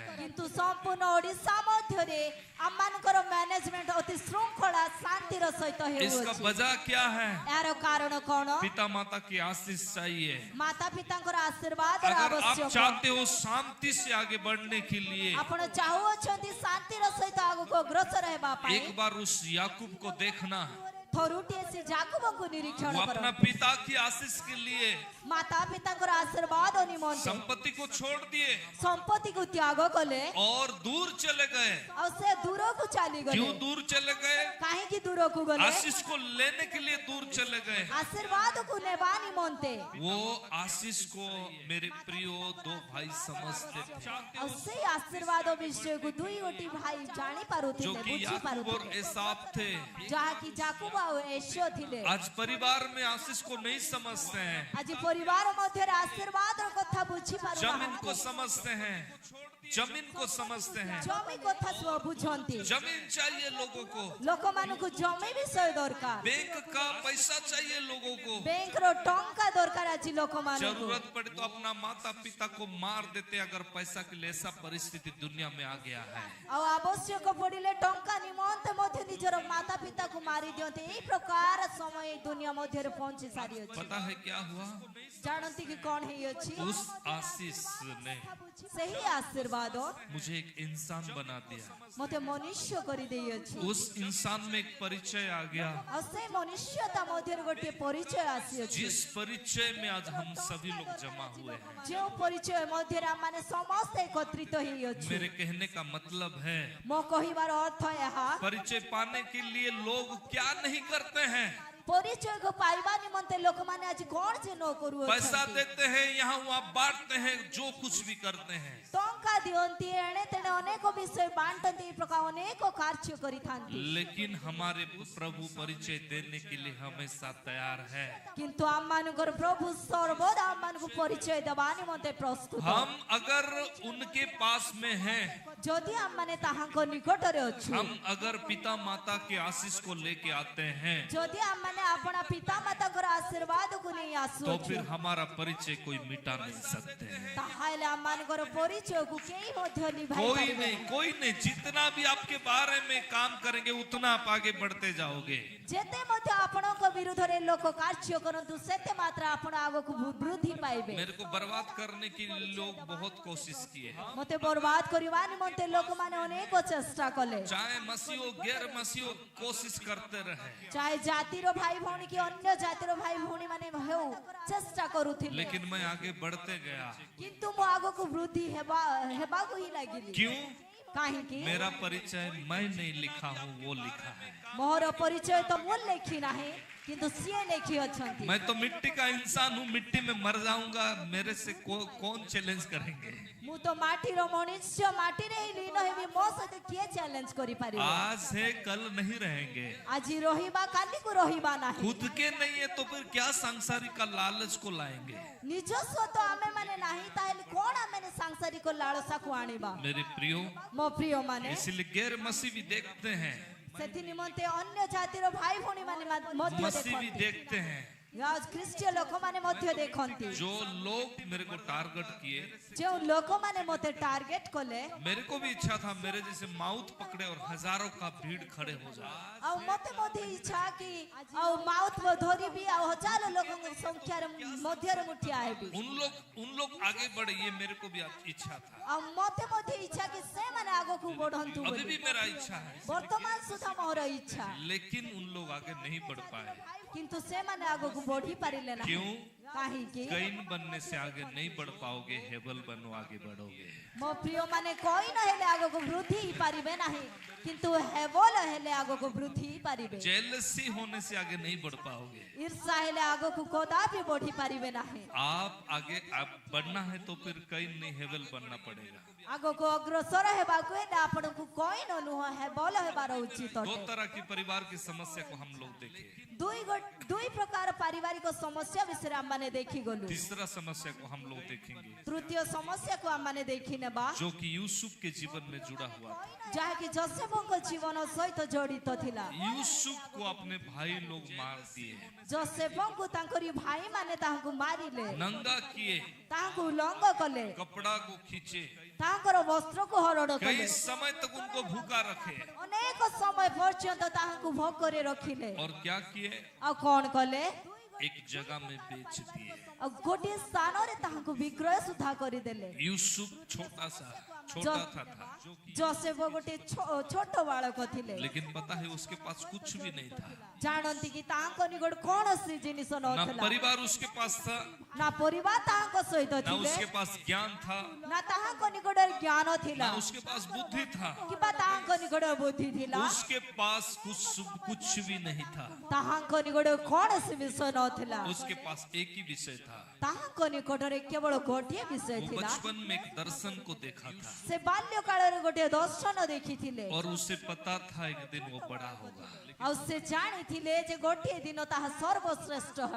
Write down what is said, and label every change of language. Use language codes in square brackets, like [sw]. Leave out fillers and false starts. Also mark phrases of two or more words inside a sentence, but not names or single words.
[or] କିନ୍ତୁ ସମ୍ପୂର୍ଣ୍ଣ ଓଡ଼ିଶା ମଧ୍ୟରେ ଆମମାନଙ୍କର ମ୍ୟାନେଜମେଣ୍ଟ ଅତି ଶୃଙ୍ଖଳା ଶାନ୍ତିର ସହିତ [hi] इसका [or] ହେଉଅଛି [hi] वजह क्या है? [or] ଏହାର କାରଣ କଣ [hi] पिता माता की आशीष चाहिए। [or] ମାତା ପିତାଙ୍କର ଆଶୀର୍ବାଦର [hi] अगर आप [or] ଆବଶ୍ୟକ [hi] चाहते हो शांति से आगे बढ़ने के लिए, [or] ଆପଣ ଚାହୁଁଅଛନ୍ତି ଶାନ୍ତିର ସହିତ ଆଗକୁ ଅଗ୍ରସର ହେବା ପାଇଁ [hi] एक बार उस याकूब को देखना, [or] ଥରୁଟିଏ ସେ ଯାକୁବଙ୍କୁ ନିରୀକ୍ଷଣ [hi] वो [or] କର [hi] अपना पिता की आशीष के लिए [or] ମାତା ପିତାଙ୍କର ଆଶୀର୍ବାଦ ନିମନ୍ତେ [hi] संपत्ति को छोड़ दिए [or] ସମ୍ପତ୍ତିକୁ ତ୍ୟାଗ କଲେ [hi] और दूर चले गए। [or] ଆଉ ସେ ଦୂରକୁ ଚାଲିଗଲେ [hi] क्यों दूर चले गए? [or] କାହିଁକି ଦୂରକୁ ଗଲେ [hi] आशीष को लेने के लिए दूर चले गए। [or] ଆଶୀର୍ବାଦକୁ ନେବା ନିମନ୍ତେ [hi] वो आशीष को मेरे प्रियो 2 भाई समझते थे, [or] ଆଉ ସେଇ ଆଶୀର୍ବାଦ ବିଷୟକୁ ଦୁଇ ଗୋଟି ଭାଇ ଜାଣି [hi] जो [or] ପାରୁଥିଲେ [hi] कि [or] ବୁଝି [hi] याकूब और [or] ପାରୁଥିଲେ [hi] एसाव थे। [or] ଯାହାକି ଯାକୁବ ଆଉ ଏଶୋ ଥିଲେ [hi] आज परिवार में आशीष को नहीं समझते हैं, [or] ଆଜି ପରିବାର ମଧ୍ୟରେ ଆଶୀର୍ବାଦର କଥା ବୁଝି [hi] जमीन को [or] ପାରୁନାହାନ୍ତି [hi] समझते हैं, जमीन को समझते हैं। [or] ଜମି କଥା ସବୁ ବୁଝନ୍ତି [hi] जमीन चाहिए लोगों को, [or] ଲୋକମାନଙ୍କୁ ଜମି ବିଷୟ ଦରକାର [hi] बैंक का पैसा चाहिए लोगों को, [or] ବ୍ୟାଙ୍କର ଟଙ୍କା ଦରକାର ଆଜି ଲୋକମାନଙ୍କୁ [hi] जरूरत पड़े तो अपना माता पिता को मार देते अगर पैसा के लिए। ऐसा परिस्थिति दुनिया में आ गया है। [or] ଆଉ ଆବଶ୍ୟକ ପଡ଼ିଲେ ଟଙ୍କା ନିମନ୍ତେ ମଧ୍ୟ ନିଜର ମାତା ପିତାକୁ ମାରି ଦିଅନ୍ତି ଏଇ ପ୍ରକାର ସମୟ ଏଇ ଦୁନିଆ ମଧ୍ୟରେ ପହଞ୍ଚି ସାରିଅଛି [hi] पता है क्या हुआ? [or] ଜାଣନ୍ତି କି କଣ ହେଇଅଛି [hi] उस आशीष ने [or] ସେହି ଆଶୀର୍ବାଦ [hi] मुझे एक इंसान बना दिया। [or] ମୋତେ ମନୁଷ୍ୟ କରିଦେଇଅଛି [hi] उस इंसान में एक परिचय आ गया, [or] ଆଉ ସେ ମନୁଷ୍ୟତା ମଧ୍ୟରେ ଗୋଟିଏ ପରିଚୟ ଆସିଅଛି [hi] जिस परिचय में आज हम सभी लोग जमा हुए हैं। [or] ଯେଉଁ ପରିଚୟ ମଧ୍ୟରେ ଆମମାନେ ସମସ୍ତେ ଏକତ୍ରିତ ହେଇଅଛୁ [hi] मेरे कहने का मतलब है, [or] ମୋ କହିବାର ଅର୍ଥ ଏହା [hi] परिचय पाने के लिए लोग क्या नहीं करते हैं। [or] ପରିଚୟକୁ ପାଇବା ନିମନ୍ତେ ଲୋକମାନେ ଆଜି କଣ ଯେ ନ [hi] पैसा [or] କରୁଅଛନ୍ତି [hi] देते हैं, यहाँ वहाँ बांटते हैं, जो कुछ भी करते हैं। [or] ଟଙ୍କା ଦିଅନ୍ତି ଏଣେ ତେଣେ ଅନେକ ବିଷୟ ବାଣ୍ଟନ୍ତି ଏଇ ପ୍ରକାର ଅନେକ କାର୍ଯ୍ୟ କରିଥାନ୍ତି [hi] लेकिन हमारे प्रभु परिचय देने के लिए हमेशा तैयार है। [or] କିନ୍ତୁ ଆମମାନଙ୍କର ପ୍ରଭୁ ସର୍ବଦା ଆମମାନଙ୍କୁ ପରିଚୟ ଦେବା ନିମନ୍ତେ ପ୍ରସ୍ତୁତ [hi] हम अगर उनके पास में हैं, [or] ଯଦି ଆମମାନେ ତାହାଙ୍କ ନିକଟରେ ଅଛୁ [hi] हम अगर पिता माता के आशीष को लेके आते हैं, [or] ଯଦି ଆମମାନେ ଆପଣା ପିତା ମାତାଙ୍କର ଆଶୀର୍ବାଦକୁ ନେଇ [hi] तो [or] ଆସୁଅଛୁ [hi] फिर हमारा परिचय कोई मिटा नहीं सकते हैं। [or] ତାହେଲେ ଆମମାନଙ୍କର ପରିଚୟକୁ केही ମଧ୍ୟ निभाइ [hi] कोई [or] ପାରିବେ [hi] नहीं, कोई नहीं। जितना भी आपके बारे में काम करेंगे उतना आप आगे बढ़ते जाओगे। [or] ଯେତେ ମଧ୍ୟ ଆପଣଙ୍କ ବିରୁଦ୍ଧରେ ଲୋକ କାର୍ଯ୍ୟ କରନ୍ତୁ ସେତେ ମାତ୍ରା ଆପଣ ଆଗକୁ ବୃଦ୍ଧି ପାଇବେ [hi] मेरे को बर्बाद करने की लोग बहुत कोशिश किए हैं, [or] ମତେ ବର୍ବାଦ କରିବା ନିମନ୍ତେ ଲୋକମାନେ ଅନେକ ଚେଷ୍ଟା କଲେ [hi] चाहे मसीह हो गैर मसीह हो, कोशिश करते रहे, [or] ଚାहे ଜାତିର ଭାଇ ଭଉଣୀ କି ଅନ୍ୟ ଜାତିର ଭାଇ ଭଉଣୀ ମାନେ ହେଉ ଚେଷ୍ଟା କରୁଥିଲେ [hi] लेकिन मैं आगे बढ़ते गया। [or] କିନ୍ତୁ ମୁଁ ଆଗକୁ ବୃଦ୍ଧି ହେବାକୁ ହିଁ ଲାଗିଲି [hi] क्यों? [or] କାହିଁକି [hi] मेरा परिचय मैं नहीं लिखा हूँ, वो लिखा है। [or] ମୋର ପରିଚୟ ତ ମୁଁ ଲେଖି ନାହିଁ କିନ୍ତୁ ସିଏ ଲେଖି ଅଛନ୍ତି [hi] मैं तो मिट्टी का इंसान हूँ, मिट्टी में मर जाऊंगा, मेरे से कौन चैलेंज करेंगे? [or] ମୁଁ ତ ମାଟିର ମନୁଷ୍ୟ ମାଟିରେ ହିଁ ଲୀନ ହେବି ମୋ ସହିତ କିଏ ଚ୍ୟାଲେଞ୍ଜ କରିପାରିବ [hi] आज है कल नहीं रहेंगे। [or] ଆଜି ରହିବା କାଲିକୁ ରହିବା ନାହିଁ [hi] खुद के नहीं है तो फिर क्या सांसारिक का लालच को लाएंगे? [or] ନିଜସ୍ୱ ତ ଆମେ ମାନେ ନାହିଁ ତାହେଲେ କଣ ଆମେ ସାଂସାରିକ ଲାଳସାକୁ ଆଣିବା [hi] मेरे प्रियो, [or] ମୋ ପ୍ରିୟ ମାନେ [hi] इसलिए गैर मसीह भी देखते हैं, [or] ସେଥି ନିମନ୍ତେ ଅନ୍ୟ ଜାତିର ଭାଇ ଭଉଣୀ ମାନେ ମଧ୍ୟ [hi] मसीह भी [or] ଦେଖନ୍ତି [hi] देखते हैं। [or] ଖ୍ରୀଷ୍ଟୀୟ ଲୋକମାନେ ମଧ୍ୟ ଦେଖନ୍ତି [hi] जो लोग मेरे को टारगेट किए, [or] ଯେଉଁ ଲୋକମାନେ ମତେ ଟାର୍ଗେଟ କଲେ [hi] मेरे को भी इच्छा था मेरे जैसे माउथ पकड़े और हजारों का भीड़ खड़े हो जाए। [or] ଆଉ ମତେ ମଧ୍ୟ ଇଚ୍ଛା କି ଆଉ ମାଉଥ ଧରିବି ଆଉ ହଜାର ଲୋକଙ୍କ ସଂଖ୍ୟାରେ ମଧ୍ୟରେ ମୁଁ ଠିଆ ହେବି [hi] उन लोग आगे बढ़े, ये मेरे को भी इच्छा था, [or] ଆଉ ମତେ ମଧ୍ୟ ଇଚ୍ଛା କି ସେମାନେ ଆଗକୁ ବଢନ୍ତୁ [hi] अभी [or] ବୋଲି [hi] भी मेरा इच्छा है, [or] ବର୍ତ୍ତମାନ ସୁଦ୍ଧା ମୋର ଇଚ୍ଛା [hi] लेकिन उन लोग आगे नहीं बढ़ पाए। [or] କିନ୍ତୁ ସେମାନେ ଆଗକୁ ବଢି ପାରିଲେ ନାହିଁ [hi] क्यों? [or] କାହିଁକି [hi] कैन बनने से आगे नहीं बढ़ पाओगे, हेबल बनो आगे बढ़ोगे। [or] ମୋ ପ୍ରିୟ ମାନେ କଇନ ହେଲେ ଆଗକୁ ବୃଦ୍ଧି ପାରିବେ ନାହିଁ କିନ୍ତୁ ହେବଲ ହେଲେ ଆଗକୁ ବୃଦ୍ଧି ପାରିବେ [hi] जेलसी होने से आगे नहीं बढ़ पाओगे। [or] ଈର୍ଷା ହେଲେ ଆଗକୁ କଦାପି ବଢି ପାରିବେ ନାହିଁ [hi] आप आगे आप बढ़ना है तो फिर कैन नहीं हेबल बनना पड़ेगा। [or] ଆଗକୁ ଅଗ୍ରସର ହେବାକୁ ହେଲେ ଆପଣଙ୍କୁ କଇନ ନୁହଁ ହେବଲ ହେବାର ଉଚିତ [hi] दो [or] ଅଟେ [hi] तरह की परिवार की समस्या को हम लोग देखे। [or] ଦୁଇ ପ୍ରକାର ପାରିବାରିକ ସମସ୍ୟା ବିଷୟରେ ଆମମାନେ ଦେଖିଗଲୁ [hi] तीसरा समस्या को हम लोग देखेंगे [or] ତୃତୀୟ ସମସ୍ୟାକୁ ଆମମାନେ ଦେଖି ନେବା [hi] जो कि यूसुफ के जीवन में जुड़ा हुआ था। [or] ଯାହାକି ଯୋସେଫଙ୍କ ଜୀବନ ସହିତ ଜଡିତ ଥିଲା [hi] यूसुफ को अपने भाई लोग मार दिए, [or] ଯୋସେଫଙ୍କୁ ତାଙ୍କରି ଭାଇମାନେ ତାହାଙ୍କୁ ମାରିଲେ [hi] नंगा किए, [or] ତାହାଙ୍କୁ ଉଲଙ୍ଗ କଲେ [hi] कपड़ा को खींचे, [or] ତାଙ୍କର ବସ୍ତ୍ରକୁ ହରଣ [hi] कई [or] କଲେ [hi] समय तक उनको भूखा रखे [or] ଅନେକ ସମୟ ପର୍ଯ୍ୟନ୍ତ ତାହାଙ୍କୁ ଭୋକରେ ରଖିଲେ [hi] और क्या किए? [or] ଆଉ କଣ କଲେ [hi] एक जगह में बेच दिए। [or] ଆଉ ଗୋଟିଏ ସ୍ଥାନରେ ତାହାଙ୍କୁ ବିକ୍ରୟ ସୁଦ୍ଧା କରିଦେଲେ [hi] यूसुफ छोटा था जो कि [or] ଯୋସେଫ ଗୋଟିଏ ଛୋଟ ବାଳକ ଥିଲେ [hi] लेकिन पता है उसके पास कुछ भी नहीं था, [or] ଜାଣନ୍ତି କି ତାଙ୍କ ନିକଟ କୌଣସି ଜିନିଷ [hi] ना [or] ନଥିଲା [hi] परिवार उसके पास था, [or] ନା ପରିବାର ତାହାଙ୍କ ସହିତ [hi] ना [or] ଥିଲେ [hi] उसके पास ज्ञान था, [or] ନା ତାହାଙ୍କ ନିକଟରେ ଜ୍ଞାନ [hi] ना [or] ଥିଲା [hi] उसके पास बुद्धि था, [or] କିମ୍ବା ତାହାଙ୍କ ନିକଟରେ ବୁଦ୍ଧି ଥିଲା [hi] उसके पास कुछ भी नहीं था। [or] ତାହାଙ୍କ ନିକଟରେ କୌଣସି ବିଷୟ ନଥିଲା [hi] उसके पास एक ही विषय था, [or] ତାହାଙ୍କ ନିକଟରେ କେବଳ ଗୋଟିଏ ବିଷୟ [hi] वो [or] ଥିଲା [hi] बचपन में एक दर्शन को देखा था [or] ସେ ବାଲ୍ୟ କାଳରେ ଗୋଟିଏ ଦର୍ଶନ ଦେଖିଥିଲେ [hi] और उसे पता था एक दिन वो बड़ा होगा। [or] ଆଉ ସେ ଜାଣିଥିଲେ ଯେ ଗୋଟିଏ ଦିନ ତାହା ସର୍ବଶ୍ରେଷ୍ଠ ହେବ